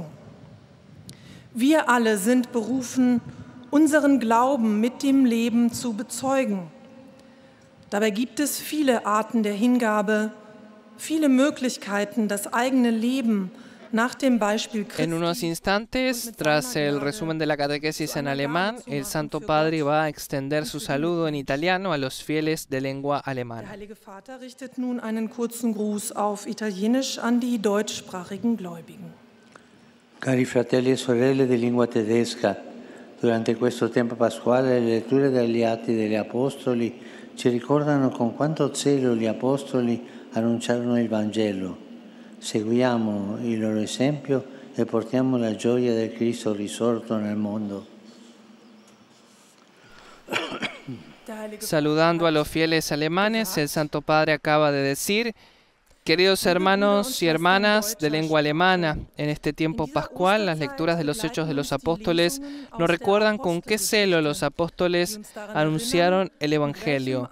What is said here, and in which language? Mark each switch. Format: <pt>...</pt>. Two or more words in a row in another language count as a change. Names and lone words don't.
<de>Wir alle sind berufen, unseren Glauben mit dem Leben zu bezeugen. Dabei gibt es viele Arten der Hingabe, viele Möglichkeiten, das eigene Leben nach dem Beispiel Christi.</de> <es>En unos instantes, tras el resumen de la catequesis en alemán, el Santo Padre va a extender su saludo en italiano a los fieles de lengua alemana.</es> <de>Der Heilige Vater richtet nun einen kurzen Gruß auf Italienisch an die deutschsprachigen Gläubigen.</de> <it>Cari fratelli e sorelle di lingua tedesca, durante questo tempo pasquale le letture dagli Atti degli Apostoli ci ricordano con quanto zelo gli Apostoli annunciarono il Vangelo. Seguiamo il loro esempio e portiamo la gioia del Cristo risorto nel mondo.</it> <es>Saludando a los fieles alemanes, el Santo Padre acaba de decir: queridos hermanos y hermanas de lengua alemana, en este tiempo pascual las lecturas de los Hechos de los Apóstoles nos recuerdan con qué celo los apóstoles anunciaron el Evangelio.</es>